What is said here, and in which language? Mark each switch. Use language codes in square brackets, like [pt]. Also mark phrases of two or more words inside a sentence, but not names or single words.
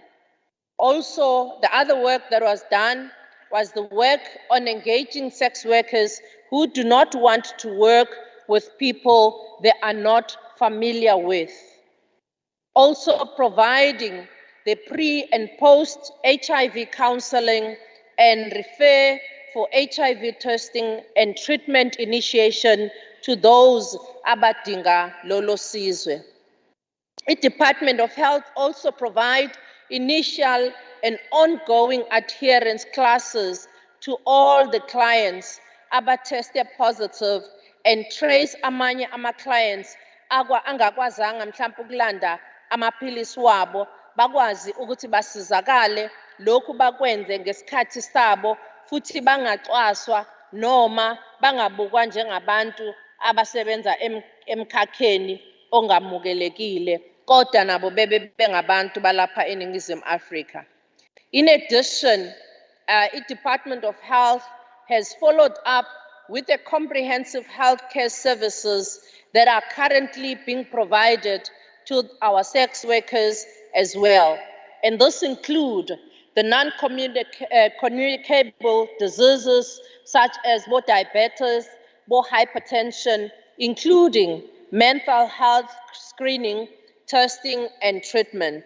[en] Also, the other work that was done was the work on engaging sex workers who do not want to work with people they are not familiar with. Also providing the pre and post HIV counseling and refer for HIV testing and treatment initiation to those [zu] abadinga lolo sizwe. [en] The Department of Health also provide initial and ongoing adherence classes to all the clients aba-tested positive and trace [zu] amanye ama-clients angakwazanga mhlawumbe ukulanda amaphilisi wabo bakwazi ukuthi basizakale lokhu bakwenze ngesikhathi sabo futhi bangacwaswa noma bangabukwa njengabantu abasebenza emkhakheni ongamukelekile kodwa nabo bebe bengabantu balapha eNingizimu Afrika. [en] In addition, the Department of Health has followed up with the comprehensive healthcare services that are currently being provided to our sex workers as well. And this include the non-communicable diseases such as diabetes, hypertension, including mental health screening, testing, and treatment.